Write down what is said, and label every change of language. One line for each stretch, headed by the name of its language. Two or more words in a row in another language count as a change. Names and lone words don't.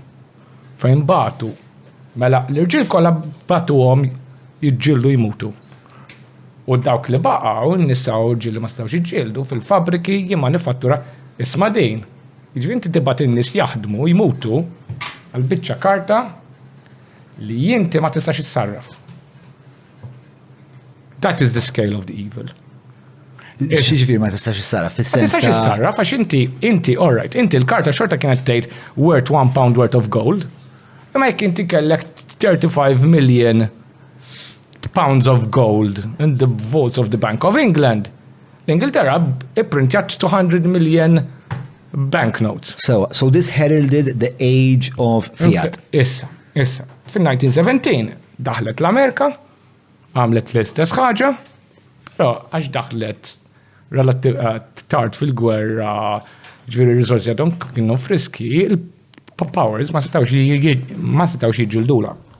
Maltese: Fejn batu mela l-irġiel kollha batuhom jiġġieldu jmutu. U dawk li baqgħu n-nisa u ġieli ma stawx jiġġieldu fil-fabriki jimmanifattura isma' din. Jiġifieri inti tibgħat in-nies jaħdmu jmutu għal biċċa karta li inti ma tistax issarraf.
English: That is the scale of the evil.
Maltese: X'jiġifieri ma tistax issarraf fis-sens ta' ma tistax issarraf għax inti
English: all right,
Maltese: inti l-karta xorta kienet tgħid
English: worth £1 worth of gold.
Maltese: Imma jekk inti kellek
English: 35 million pounds of gold in the vaults of the Bank of England,
Maltese: l-Ingilterra ipprintjat 200 million banknotes.
English: So this heralded the age of fiat.
Maltese: Issa. Fin-1917 daħlet l-Amerika, għamlet l-istess ħaġa, però għax daħlet tard fil-gwerra, ġifieri r-riżorsi għadhom kienu friski, il-powers ma setawx jiġġildula.